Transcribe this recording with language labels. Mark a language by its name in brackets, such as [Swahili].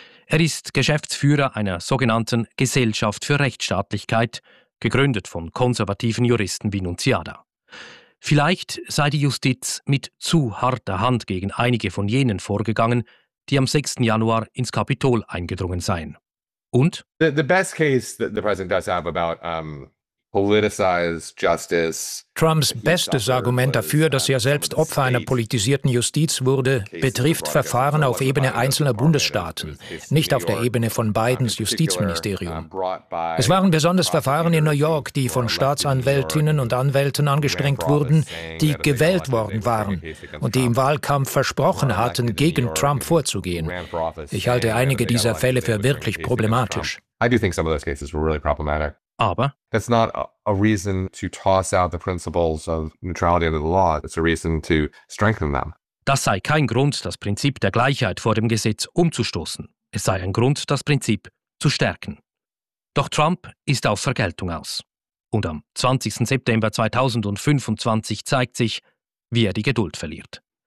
[German] Er ist Geschäftsführer einer sogenannten Gesellschaft für Rechtsstaatlichkeit, gegründet von konservativen Juristen wie Nunziada. Vielleicht sei die Justiz mit zu harter Hand gegen einige von jenen vorgegangen, die am 6. Januar ins Kapitol eingedrungen seien. Und? [English] The best case that the president does have about politicized justice. [German] Trumps bestes Argument dafür, dass er selbst Opfer einer politisierten Justiz wurde, betrifft Verfahren auf Ebene einzelner Bundesstaaten, nicht auf der Ebene von Bidens Justizministerium. Es waren besonders Verfahren in New York, die von Staatsanwältinnen und Anwälten angestrengt wurden, die gewählt worden waren und die im Wahlkampf versprochen hatten, gegen Trump vorzugehen. Ich halte einige dieser Fälle für wirklich problematisch. [English] I do think some of those cases were really problematic. [German] Aber [English] that's not a reason to toss out the principles of neutrality under the law. It's a reason to strengthen them. [German] Das sei kein Grund, das Prinzip der Gleichheit vor dem Gesetz umzustoßen. Es sei ein Grund, das Prinzip zu stärken. Doch Trump ist auf Vergeltung aus. Und am 20. September 2025 zeigt sich, wie er die Geduld verliert.